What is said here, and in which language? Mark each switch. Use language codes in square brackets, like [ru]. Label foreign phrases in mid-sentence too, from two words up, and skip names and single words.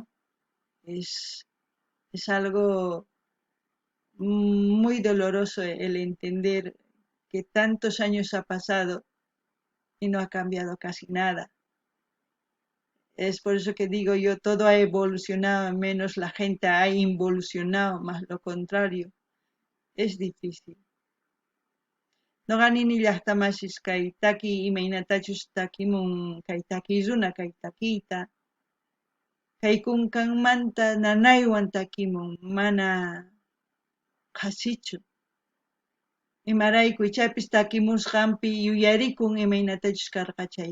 [es] Es algo muy doloroso el entender que tantos años ha pasado y no ha cambiado casi nada. Es por eso que digo yo, todo ha evolucionado, menos la gente ha involucionado, más lo contrario. Es difícil. [qu] Noqanini llaqtamashis kay taki imaynatachus takimun kay takiruna kay takiyta kay kunkanmanta nanaywan takimun mana qhasichu imarayku ichapis takimusqanpi yuyarikun imaynatachus karqa chay